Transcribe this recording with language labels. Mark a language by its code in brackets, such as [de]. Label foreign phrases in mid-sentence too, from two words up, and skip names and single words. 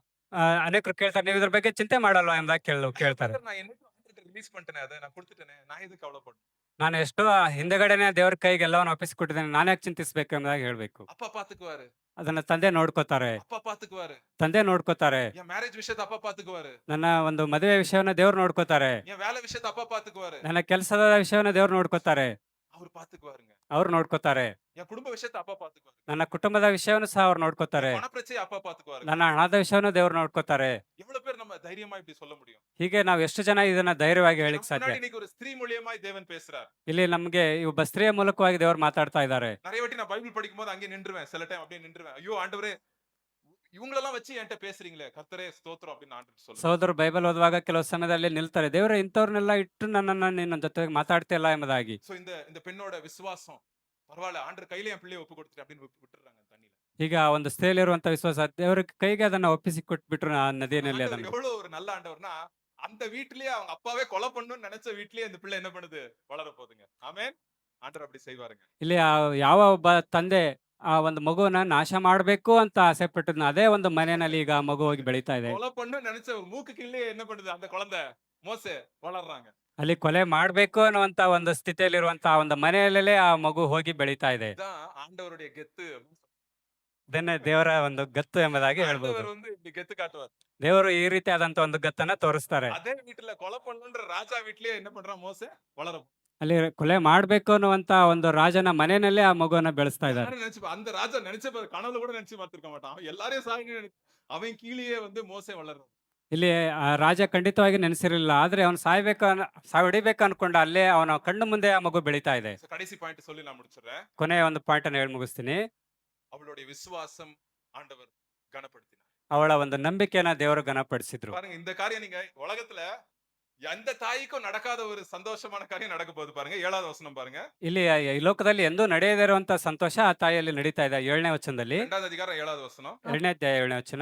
[kn] ಅನೇಕರು ಕೇಳ್ತಾರೆ, ನೀವು ಇದ್ರ ಬಗ್ಗೆ ಚಿಂತೆ ಮಾಡಲ್ವಾ ಎಂಬುದಾಗಿ ಕೇಳ್ತಾರೆ. [ta] நான் என்னைக்கு ரிலீஸ் பண்ணிட்டேனே அதை நான் கொடுத்துட்டேனே நான் எதுக்கு கவலைப்படணும்? [kn] ನಾನು ಎಷ್ಟೋ ಹಿಂದೆಗಡೆನೆ ದೇವ್ರ ಕೈಗೆ ಎಲ್ಲವನ್ನು ಒಪ್ಪಿಸಿಕೊಟ್ಟಿದ್ದೇನೆ, ನಾನು ಯಾಕೆ ಚಿಂತಿಸ್ಬೇಕು ಎಂಬುದಾಗಿ ಹೇಳ್ಬೇಕು. [ta] அப்பா பாத்துக்குவாரு, [kn] ಅದನ್ನ ತಂದೆ ನೋಡ್ಕೋತಾರೆ. [ta] அப்பா பாத்துக்குவாரு. [kn] ತಂದೆ ನೋಡ್ಕೋತಾರೆ. [ta] என் மேரேஜ் விஷயத்தை அப்பா பாத்துக்குவாரு. [kn] ನನ್ನ ಒಂದು ಮದುವೆ ವಿಷಯವನ್ನ ದೇವ್ರು ನೋಡ್ಕೋತಾರೆ. [ta] என் வேலை விஷயத்தை அப்பா பாத்துக்குவாரு. [kn] ನನ್ನ ಕೆಲಸದ ವಿಷಯವನ್ನ ದೇವ್ರು ನೋಡ್ಕೋತಾರೆ. [ta] அவர் பாத்துக்குவாருங்க. [kn] ಅವ್ರು ನೋಡ್ಕೋತಾರೆ. [ta] என் குடும்ப விஷயத்தை அப்பா பாத்துக்குவாரு. [kn] ನನ್ನ ಕುಟುಂಬದ ವಿಷಯವನ್ನು ಸಹ ಅವ್ರು ನೋಡ್ಕೋತಾರೆ. [ta] பண பிரச்சனை அப்பா பாத்துக்குவாரு. [kn] ನನ್ನ ಹಣದ ವಿಷಯವನ್ನು ದೇವ್ರು ನೋಡ್ಕೋತಾರೆ. [ta] எவ்வளவு பேர் நம்ம தைரியமா இப்படி சொல்ல முடியும்? [kn] ಹೀಗೆ ನಾವು ಎಷ್ಟು ಜನ ಇದನ್ನ ಧೈರ್ಯವಾಗಿ ಹೇಳಿಕ್ [ta] நமக்கு [kn] ಸಾಧ್ಯ? [ta] முன்னாடி இன்னைக்கு ஒரு ஸ்திரீ மூலியமாய் தேவன் பேசுறார். [kn] ಇಲ್ಲಿ ನಮ್ಗೆ ಈ ಒಬ್ಬ ಸ್ತ್ರೀಯ ಮೂಲಕವಾಗಿ ದೇವ್ರು ಮಾತಾಡ್ತಾ ಇದ್ದಾರೆ. [ta] நிறைய வாட்டி நான் பைபிள் படிக்கும்போது அங்கே நின்றுவேன், சில டைம் அப்படியே நின்றுவேன். ஐயோ ஆண்டவரே இவங்களெல்லாம் வச்சு என்கிட்ட பேசுறீங்களே, கர்த்தரே ஸ்தோத்திரம் அப்படின்னு ஆண்டவர் சொல்லுவார். [kn] ಸಹೋದರರು ಬೈಬಲ್ ಓದುವಾಗ ಕೆಲವು ಸಮಯದಲ್ಲಿ ನಿಲ್ತಾರೆ, ದೇವರೇ ಇಂಥವ್ರನ್ನೆಲ್ಲ ಇಟ್ಟು ನನ್ನನ್ನ ನಿನ್ನ ಜೊತೆಗೆ ಮಾತಾಡ್ತಿಲ್ಲ ಎಂಬುದಾಗಿ. [ta] சோ இந்த பெண்ணோட விசுவாசம் பரவாயில்ல, ஆண்டவர் கையில என் பிள்ளையை ஒப்பு கொடுத்துட்டு அப்படின்னு விட்டுறாங்க தண்ணியில. [kn] ಈಗ ಆ ಒಂದು ಸ್ತ್ರೀಯಲ್ಲಿರುವಂತ ವಿಶ್ವಾಸ ದೇವರ ಕೈಗೆ ಅದನ್ನ ಒಪ್ಪಿಸಿ ಕೊಟ್ಬಿಟ್ರು ಆ ನದಿಯಲ್ಲಿ [ta] ஆண்டவர் [kn] ಅದನ್ನು. [ta] எவ்வளவு ஒரு நல்ல ஆண்டவர்னா, அந்த வீட்டிலேயே அவங்க அப்பாவே கொலை பண்ணணும்னு நினைச்ச வீட்டிலேயே இந்த பிள்ளை என்ன பண்ணுது, வளர போகுதுங்க. ஆமென். ஆண்டவர் அப்படி செய்வாருங்க. [kn] ಇಲ್ಲಿ ಯಾವ ಒಬ್ಬ ತಂದೆ ಆ ಒಂದು ಮಗುವನ್ನ ನಾಶ ಮಾಡಬೇಕು ಅಂತ ಆಸೆ ಪಟ್ಟಿದ್ನ ಅದೇ ಒಂದು ಮನೆಯಲ್ಲಿ ಈಗ ಆ ಮಗು ಹೋಗಿ ಬೆಳೀತಾ ಇದೆ. [ta] கொலை பண்ணணும்னு நினைச்ச ஒரு மூக்கு கீழே என்ன பண்ணுது அந்த குழந்தை, மோசே வளர்றாங்க. [kn] ಅಲ್ಲಿ ಕೊಲೆ ಮಾಡ್ಬೇಕು ಅನ್ನುವಂತ ಒಂದು ಸ್ಥಿತಿಯಲ್ಲಿರುವಂತ ಒಂದು ಮನೆಯಲ್ಲೇ ಆ ಮಗು ಹೋಗಿ ಬೆಳೀತಾ ಇದೆ. [ta] இதான் ஆண்டவருடைய கெத்து. [kn] ಇದನ್ನೇ ದೇವರ ಒಂದು ಗತ್ತು ಎಂಬುದಾಗಿ ಹೇಳ್ಬೋದು. [ta] ஆண்டவர் வந்து இப்படி கெத்து காட்டுவார். [kn] ದೇವರು ಈ ರೀತಿಯಾದಂತ ಒಂದು ಗತ್ತನ್ನ ತೋರಿಸ್ತಾರೆ. [ta] அதே வீட்டுல கொலை பண்ணணும்ன்ற ராஜா வீட்லயே என்ன பண்றான் மோசே, வளர [kn] ಅಲ್ಲಿ ಕೊಲೆ ಮಾಡ್ಬೇಕು ಅನ್ನುವಂತ ಒಂದು ರಾಜನ ಮನೆಯಲ್ಲೇ ಆ ಮಗುವನ್ನ ಬೆಳೆಸ್ತಾ ಇದ್ದಾರೆ. [ta] எல்லாரும் நினைச்சு அந்த ராஜா நினைச்ச கனவுல கூட நினைச்சு பார்த்திருக்க மாட்டான். அவன் எல்லாரையும் சாகணும்னு அவன் கீழேயே வந்து மோசே வளர்றான். [kn] ಇಲ್ಲಿ ಆ ರಾಜ ಖಂಡಿತವಾಗಿ ನೆನೆಸಿರಲಿಲ್ಲ, ಆದ್ರೆ ಅವನು ಹೊಡಿಬೇಕು ಅನ್ಕೊಂಡ ಅಲ್ಲೇ ಅವನ ಕಣ್ಣು ಮುಂದೆ ಆ ಮಗು ಬೆಳೀತಾ ಇದೆ. [ta] So, கடைசி பாயிண்ட் சொல்லி நான் முடிச்சிடுறேன். [kn] ಕೊನೆಯ ಒಂದು ಪಾಯಿಂಟ್ ಅನ್ನು ಹೇಳಿ ಮುಗಿಸ್ತೀನಿ. [ta] அவளுடைய விசுவாசம் ஆண்டவர் கனப்படுத்தினார். [kn] ಅವಳ ಒಂದು ನಂಬಿಕೆಯನ್ನ ದೇವರು ಘನಪಡಿಸಿದ್ರು. [ta] பாருங்க, இந்த காரியம் நீங்க உலகத்துல எந்த தாய்க்கும் நடக்காத ஒரு சந்தோஷமான காரியம் நடக்க போகுது பாருங்க. 7வது வசனம் பாருங்க. [kn] ಇಲ್ಲಿ ಈ ಲೋಕದಲ್ಲಿ ಎಂದೂ ನಡೆಯದೇ ಇರುವಂತ ಸಂತೋಷ ಆ ತಾಯಿಯಲ್ಲಿ ನಡೀತಾ ಇದೆ. 7ನೇ ವಚನದಲ್ಲಿ, [ta] 2வது அதிகாரம் 7வது வசனம். [kn] 2ನೇ ಅಧ್ಯಾಯ 7ನೇ ವಚನ.